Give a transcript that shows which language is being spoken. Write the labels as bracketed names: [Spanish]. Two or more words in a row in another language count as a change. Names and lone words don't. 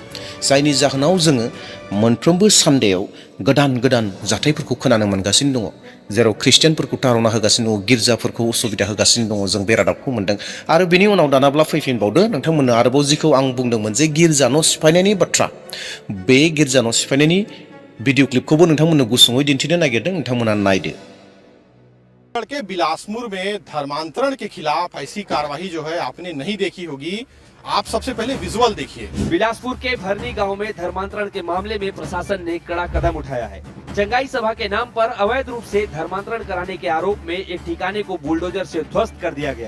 [Bodo] जायनि जाहोनाव जोङो मोनफ्रोमबो सानदेयाव गोदान गोदान जाथायफोरखौ खोनानो मोनगासिनो दङ, जेराव ख्रिस्टियानफोरखौ तारना होगासिनो दङ, गिर्जाफोरखौ उसुबिदा होगासिनो दङ, जों बे रादाबखौ मोन्दों। आरो बेनि उनाव दानाब्ला फैफिनबावदो नोंथांमोननो आरोबाव जिखौ आं बुंदोंमोन जे गिर्जा न' सिफायनायनि बाथ्रा, बे गिर्जा न' सिफायनायनि [English] video clip [Bodo] नोंथांमोननो गुसुङै दिन्थिनो नागिरदों, नोंथांमोना नायदो। [Hindi] के बिलासपुर में धर्मांतरण के खिलाफ ऐसी कार्रवाई जो है आपने नहीं देखी होगी। आप सबसे पहले विजुअल देखिए। बिलासपुर के भरनी गांव में धर्मांतरण के मामले में प्रशासन ने कड़ा कदम उठाया है। चंगाई सभा के नाम पर अवैध रूप से धर्मांतरण कराने के आरोप में एक ठिकाने को बुलडोजर से ध्वस्त कर दिया गया।